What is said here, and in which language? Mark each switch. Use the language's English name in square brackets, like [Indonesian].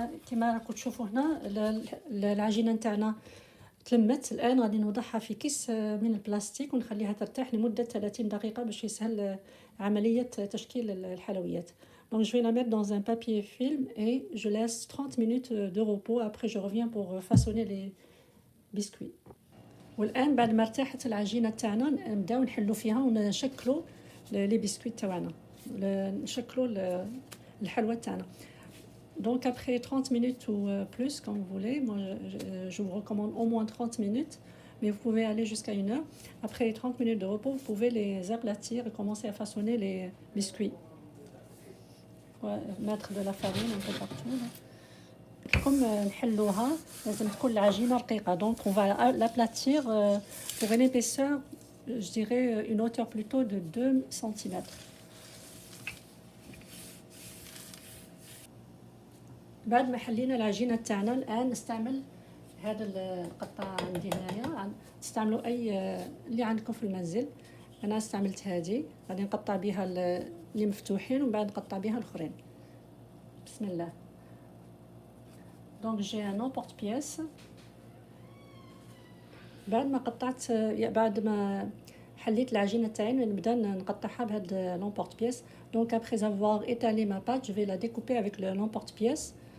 [Arabic] كما راكم تشوفوا هنا العجينه نتاعنا تلمت. الان غادي نوضعها في كيس من البلاستيك ونخليها ترتاح لمده 30 دقيقه باش يسهل عمليه تشكيل الحلويات. [French] Donc je vais la mettre dans un papier film et je laisse 30 minutes de repos. Après je reviens pour façonner les biscuits. [Arabic] والان بعد ما ارتاحت العجينه تاعنا نبداو نحلو فيها ونشكلوا لي بسكويت تاعنا، نشكلوا الحلوى تاعنا. [French] Donc après 30 minutes ou plus quand vous voulez, moi je vous recommande au moins 30 minutes, mais vous pouvez aller jusqu'à 1 heure. Après les 30 minutes de repos, vous pouvez les aplatir et commencer à façonner les biscuits. Ouais, mettre de la farine un peu partout là. [Arabic] Comme نحلوها لازم تكون العجينه رقيقه. [French] Donc on va l'aplatir pour une épaisseur, je dirais une hauteur plutôt de 2 cm. [Arabic] بعد ما حلينا العجينه تاعنا الان نستعمل هذا القطعه عندي هنايا، تستعملوا اي اللي عندكم في المنزل. انا استعملت هذه، غادي نقطع بها اللي مفتوحين ومن بعد نقطع بها الاخرين. بسم الله. [French] دونك جي ان امبورت بياس. [Arabic] بعد ما حليت العجينه تاعي نبدا نقطعها بهذا لامبورت بياس. [French] دونك après avoir étalé ma pâte, je vais la découper avec l'emporte pièce.